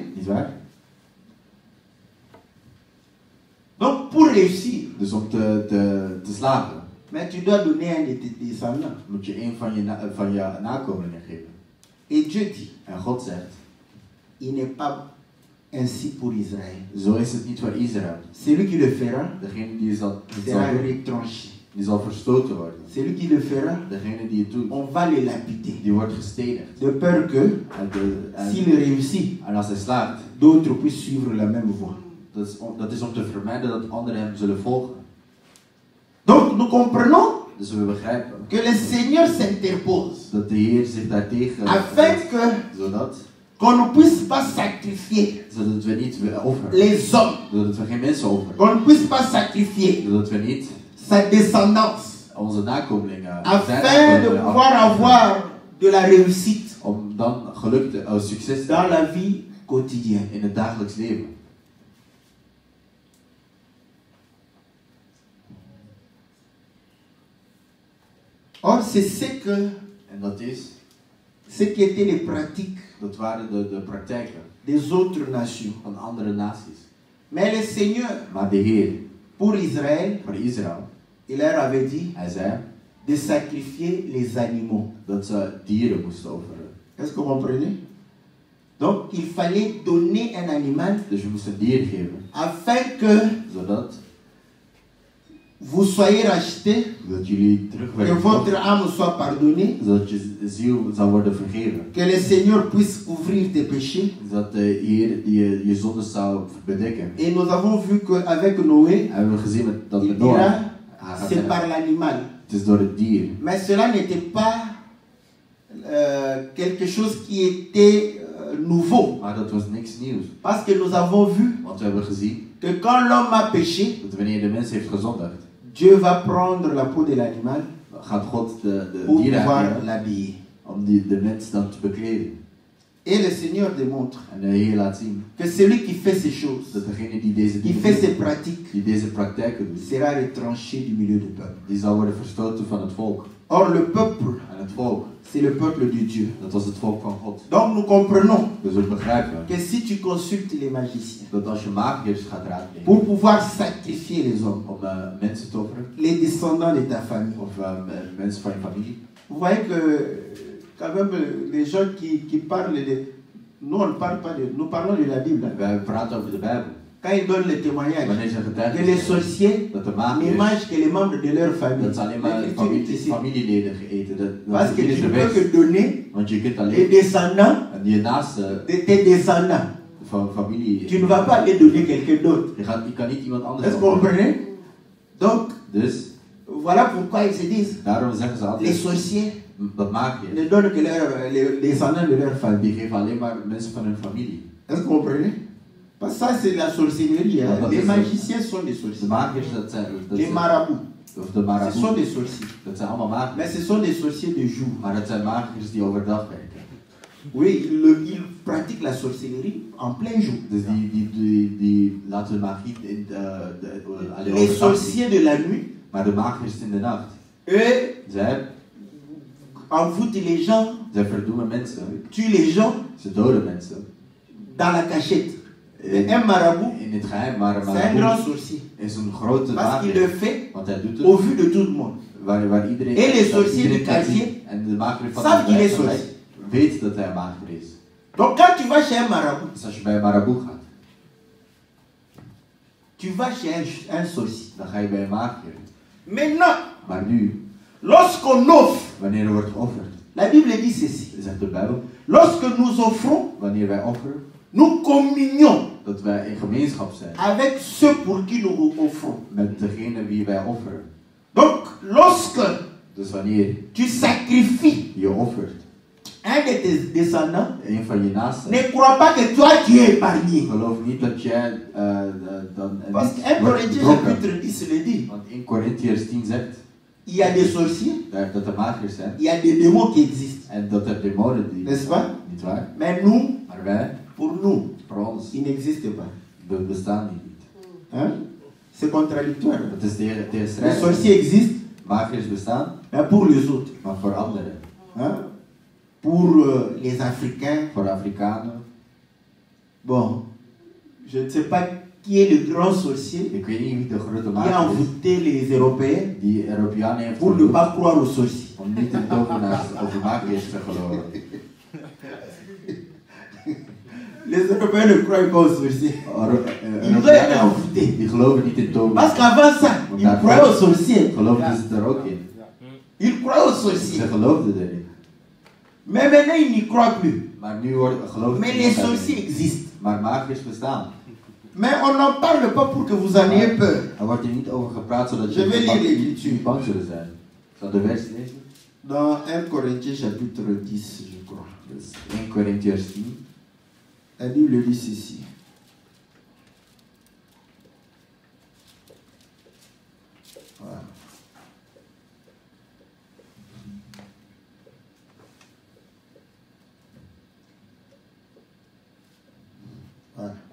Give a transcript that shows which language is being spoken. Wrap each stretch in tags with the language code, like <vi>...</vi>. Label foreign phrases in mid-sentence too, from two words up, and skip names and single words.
<nl>Niet waar?</nl> <fr>Donc pour réussir,</fr> <nl>Dus om te slagen,</nl> <fr>mais tu dois donner un de tes descendants.</fr> <nl>moet je een van je nakomelingen geven.</nl> <fr>Et Dieu dit,</fr> <nl>En God zegt,</nl> <fr>il n'est pas ainsi pour Israël.</fr> <nl>zo is het niet voor Israël.</nl> <fr>Celui qui le fera</fr> <nl>Degene die</nl> <fr>sera retranché.</fr> <nl>die zal verstoten worden.</nl> <fr>Celui qui le fera,</fr> <nl>Degene die het doet,</nl> <fr>on va le lapider.</fr> <nl>die wordt gestenigd.</nl> <fr>De peur que,</fr> <nl>En</nl> <fr>s'il réussit,</fr> <nl>als hij slaagt,</nl> <fr>d'autres puissent suivre la même voie.</fr> <nl>dat is om te vermijden dat anderen hem zullen volgen.</nl> <fr>Donc nous comprenons</fr> <nl>Dus we begrijpen</nl> <fr>que le Seigneur s'interpose</fr> <nl>dat de Heer zich daartegen</nl> <fr>afin que</fr> <nl>zodat</nl> <fr>qu'on ne puisse pas sacrifier</fr> <nl>zodat we niet offeren.</nl> <fr>les hommes,</fr> <nl>Zodat we geen mensen offeren.</nl> <fr>qu'on ne puisse pas sacrifier</fr> <nl>Zodat we niet</nl> <fr>sa descendance,</fr> <nl>onze nakomelingen</nl> <fr>afin de pouvoir avoir de la réussite</fr> <nl>om dan geluk succes te</nl> <fr>dans</fr> <nl>hebben</nl> <fr>la vie quotidienne.</fr> <nl>in het dagelijks leven.</nl> <fr>Or, c'est ce qui étaient les pratiques</fr> <nl>dat waren de praktijken</nl> <fr>des autres nations.</fr> <nl>van andere naties.</nl> <fr>Mais le Seigneur,</fr> <nl>Maar de Heer,</nl> <fr>pour Israël,</fr> <nl>voor Israël,</nl> <fr>il leur avait dit</fr> <nl>hij zei</nl> <fr>de sacrifier les animaux.</fr> <nl>dat ze dieren moesten offeren.</nl> <fr>Est-ce que vous comprenez? Donc, il fallait donner un animal</fr> <nl>Dus je moest een dier geven,</nl> <fr>afin que</fr> <nl>zodat</nl> <fr>vous soyez rachetés,</fr> <nl>dat jullie terug</nl> <fr>que</fr> <nl>werden</nl> <fr>votre</fr> <nl>gekocht,</nl> <fr>âme soit pardonnée,</fr> <nl>zodat je ziel zou worden vergeven.</nl> <fr>que le Seigneur puisse couvrir tes péchés.</fr> <nl>Zodat de Heer je zondes zou bedekken.</nl> <fr>Et nous avons vu qu'avec Noé,</fr> <nl>Hebben we gezien dat</nl> <fr>il</fr> <nl>met Noach,</nl> <fr>dira,</fr> <nl>hij gaat</nl> <fr>c'est</fr> <nl>zeggen,</nl> <fr>par l'animal.</fr> <nl>het is door het dier.</nl> <fr>Mais cela n'était pas quelque chose qui était nouveau.</fr> <nl>Maar dat was niks nieuws.</nl> <fr>Parce que nous avons vu</fr> <nl>Want we hebben gezien</nl> <fr>que quand l'homme a péché,</fr> <nl>dat wanneer de mens heeft gezondigd,</nl> <fr>Dieu va prendre la peau de l'animal</fr> <nl>gaat God de</nl> <fr>pour</fr> <nl>dieren</nl> <fr>pouvoir</fr> <nl>aannemen</nl> <fr>l'habiller.</fr> <nl>om de mens dan te bekleden.</nl> <fr>Et le Seigneur démontre</fr> <nl>En de Heer laat zien</nl> <fr>que celui qui fait ces choses,</fr> <nl>dat degene die deze</nl> <fr>qui</fr> <nl>dingen</nl> <fr>fait ces</fr> <nl>doet,</nl> <fr>pratiques,</fr> <nl>die deze praktijken doet,</nl> <fr>sera retranché du milieu du peuple.</fr> <nl>die zal worden verstoten van het volk.</nl> <fr>Or, le peuple,</fr> <nl>En het volk,</nl> <fr>c'est le peuple de Dieu.</fr> <nl>dat was het volk van God.</nl> <fr>Donc, nous comprenons</fr> <nl>Dus we begrijpen</nl> <fr>que si tu consultes les magiciens</fr> <nl>dat als je magiërs gaat raadplegen</nl> <fr>pour pouvoir sacrifier les hommes,</fr> <nl>om mensen te offeren,</nl> <fr>les descendants de ta famille,</fr> <nl>of mensen van je familie,</nl> <fr>vous voyez que quand même les gens qui parlent de... Nous, on ne parle pas de... Nous parlons de la Bible.</fr> <nl>wij praten over de Bijbel.</nl> <fr>Quand ils donnent le témoignage</fr> <nl>Wanneer ze</nl> <fr>que</fr> <nl>getuigen</nl> <fr>les sorciers</fr> <nl>dat de</nl> <fr>ne</fr> <nl>magiërs,</nl> <fr>mangent que les membres de leur famille.</fr> <nl>dat ze alleen maar</nl> <fr>L'Écriture est ici.</fr> <nl>familieleden eten. Dat</nl> <fr>Parce</fr> <nl>is</nl> <fr>que</fr> <nl>niet</nl> <fr>tu</fr> <nl>de</nl> <fr>ne peux que</fr> <nl>wet.</nl> <fr>donner</fr> <nl>Want je kunt</nl> <fr>les</fr> <nl>alleen</nl> <fr>descendants</fr> <nl>aan je naaste</nl> <fr>de tes descendants.</fr> <nl>van familie.</nl> <fr>Tu ne vas pas aller donner quelqu'un d'autre.</fr> <nl>Je kan niet iemand anders</nl> <fr>Est-ce que vous</fr> <nl>offeren.</nl> <fr>comprenez? Donc,</fr> <nl>Dus</nl> <fr>voilà pourquoi ils se disent,</fr> <nl>daarom zeggen ze</nl> <fr>les</fr> <nl>altijd</nl> <fr>sorciers</fr> <nl>dat magiërs,</nl> <fr>ne donnent que les descendants de leur famille.</fr> <nl>die geven alleen maar mensen van hun familie.</nl> <fr>Est-ce que vous comprenez? Parce que ça, c'est la sorcellerie. Hein.</fr> <nl>Ja,</nl> <fr>Les</fr> <nl>dat is-</nl> <fr>magiciens sont des</fr> <nl>De</nl> <fr>sorciers.</fr> <nl>magiërs, dat</nl> <fr>Les</fr> <nl>zijn,</nl> <fr>marabouts,</fr> <nl>of de</nl> <fr>ce sont</fr> <nl>marabout,</nl> <fr>des sorciers.</fr> <nl>dat zijn allemaal magiërs.</nl> <fr>Mais ce sont des sorciers de jour.</fr> <nl>Maar het zijn magiërs die overdag werken.</nl> <fr>Oui, ils pratiquent la sorcellerie en plein jour.</fr> <nl>Dus die laten hun magie in alleen</nl> <fr>Les</fr> <nl>overdag zien.</nl> <fr>sorciers de la nuit,</fr> <nl>Maar de magiërs in de nacht,</nl> <fr>eux,</fr> <nl>zij</nl> <fr>envoûtent les gens,</fr> <nl>verdoemen mensen,</nl> <fr>tuent les gens</fr> <nl>ze doden mensen.</nl> <fr>dans la cachette. Mais un marabout,</fr> <nl>In het geheim, maar een</nl> <fr>c'est un grand</fr> <nl>marabout</nl> <fr>sorcier.</fr> <nl>is een grote</nl> <fr>Parce qu'il le</fr> <nl>magier.</nl> <fr>fait</fr> <nl>Want hij doet</nl> <fr>au</fr> <nl>het</nl> <fr>vu de tout le monde.</fr> <nl>waar iedereen...</nl> <fr>Et les</fr> <nl>dat</nl> <fr>sorciers</fr> <nl>iedereen</nl> <fr>du</fr> <nl>kan</nl> <fr>quartier</fr> <nl>zien. En de magier van</nl> <fr>savent</fr> <nl>de</nl> <fr>qu'il est</fr> <nl>wijk</nl> <fr>sorcier.</fr> <nl>weet dat hij een magier is.</nl> <fr>Donc quand tu vas chez un marabout,</fr> <nl>Dus als je bij een marabout gaat,</nl> <fr>tu vas chez un sorcier.</fr> <nl>dan ga je bij een magier.</nl> <fr>Maintenant,</fr> <nl>Maar nu,</nl> <fr>lorsqu'on offre,</fr> <nl>wanneer er wordt geofferd,</nl> <fr>la Bible dit ceci.</fr> <nl>zegt de Bijbel,</nl> <fr>Lorsque nous offrons,</fr> <nl>wanneer wij offeren,</nl> <fr>nous communions</fr> <nl>dat wij in gemeenschap zijn</nl> <fr>avec ceux pour qui nous offrons.</fr> <nl>met degene wie wij offeren.</nl> <fr>Donc, lorsque</fr> <nl>Dus wanneer</nl> <fr>tu sacrifies</fr> <nl>je offert</nl> <fr>un de tes descendants</fr> <nl>een van je naasten,</nl> <fr>ne croit pas que toi tu es épargné.</fr> <nl>geloof niet dat jij dan</nl> <fr>Parce</fr> <nl>niet</nl> <fr>que 1</fr> <nl>wordt</nl> <fr>Corinthiens</fr> <nl>bedrogen.</nl> <fr>chapitre 10 le dit.</fr> <nl>Want in Corinthiërs 10 zegt</nl> <fr>Il y a des sorciers,</fr> <nl>dat er magiërs zijn</nl> <fr>il y a des démons qui existent.</fr> <nl>en dat er demonen die</nl> <fr>N'est-ce pas?</fr> <nl>niet waar.</nl> <fr>Mais nous,</fr> <nl>Maar wij,</nl> <fr>pour nous,</fr> <nl>voor ons,</nl> <fr>ils n'existent pas.</fr> <nl>bestaan niet.</nl> <fr>Hein? C'est contradictoire.</fr> <nl>Het is</nl> <fr>Les</fr> <nl>tegenstrijdig.</nl> <fr>sorciers existent,</fr> <nl>Magiërs bestaan,</nl> <fr>mais pour les autres.</fr> <nl>maar voor anderen.</nl> <fr>Hein? Pour les Africains,</fr> <nl>Voor Afrikanen.</nl> <fr>bon, je ne sais pas qui est le grand sorcier</fr> <nl>Ik weet niet wie de grote</nl> <fr>qui a</fr> <nl>magier is</nl> <fr>envoûté les Européens</fr> <nl>die Europeanen heeft</nl> <fr>pour ne</fr> <nl>verloren</nl> <fr>pas croire aux sorciers.</fr> <nl>om niet in tovenaars of de magiërs te geloven.</nl> <fr>Les Européens ne croient pas aux sorciers. Ils ont été</fr> <nl>Europeanen</nl> <fr>envoûtés.</fr> <nl>die geloven niet in</nl> <fr>Parce</fr> <nl>tovenaars.</nl> <fr>qu'avant ça, ils croyaient aux sorciers.</fr> <nl>Geloofden ze er ook in.</nl> <fr>Ils croyaient aux sorciers.</fr> <nl>Ze geloofden erin.</nl> <fr>Mais maintenant, ils n'y croient plus.</fr> <nl>Maar nu geloven</nl> <fr>Mais</fr> <nl>ze</nl> <fr>les</fr> <nl>er niet.</nl> <fr>sorciers existent.</fr> <nl>Maar magiërs bestaan.</nl> <fr>Mais on n'en parle pas pour que vous en ayez peur.</fr> <nl>Er wordt hier niet over gepraat zodat</nl> <fr>Je vais lire</fr> <nl>je</nl> <fr>l'écriture.</fr> <nl>bang zullen zijn. Zal de vers lezen?</nl> <fr>Dans 1 Corinthiens chapitre 10, je crois.</fr> <nl>Dus 1 Corinthiërs 10.</nl> <fr>La Bible dit ceci. Voilà.</fr> <nl>Voilà.</nl>